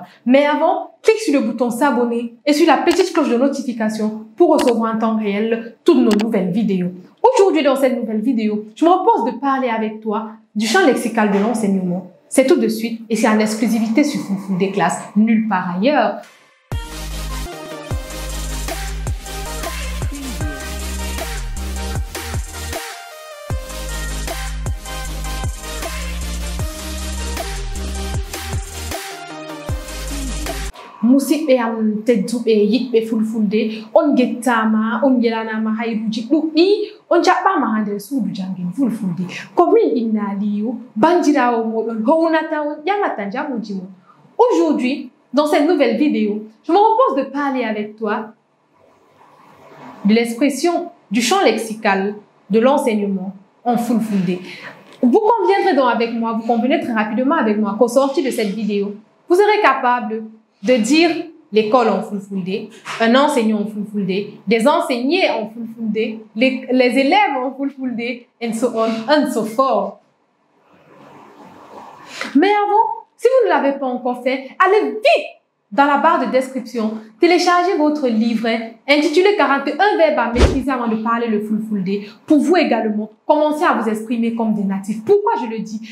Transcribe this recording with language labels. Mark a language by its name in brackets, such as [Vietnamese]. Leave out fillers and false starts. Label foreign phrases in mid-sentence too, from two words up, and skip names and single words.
[French] Mais avant, clique sur le bouton s'abonner et sur la petite cloche de notification pour recevoir en temps réel toutes nos nouvelles vidéos. Aujourd'hui, dans cette nouvelle vidéo, je me propose de parler avec toi du champ lexical de l'enseignement. C'est tout de suite et c'est en exclusivité sur Foufou des classes, nulle part ailleurs. [Fula] Musidɓe am tedduɓe yiɗɓe fulfulde on gettama on yelanama hayruji ɗuɗɗi on jaɓɓama ha nder suudu jangin fulfulde ko min Inna Aliyu bandirawo moɗon hownata on ƴamata jamuji mon. [French] Aujourd'hui, dans cette nouvelle vidéo, je me propose de parler avec toi de l'expression du champ lexical de l'enseignement en fulfulde. Vous conviendrez donc avec moi, vous convenez très rapidement avec moi qu'au sortir de cette vidéo, vous serez capable de dire l'école en Fulfulde, un enseignant en Fulfulde, des enseignés en Fulfulde, les élèves en Fulfulde, [English] and so on and so forth. [French] Mais avant, si vous ne l'avez pas encore fait, allez vite dans la barre de description, téléchargez votre livret intitulé 41 verbes à maîtriser avant de parler le Fulfulde pour vous également commencer à vous exprimer comme des natifs. Pourquoi je le dis?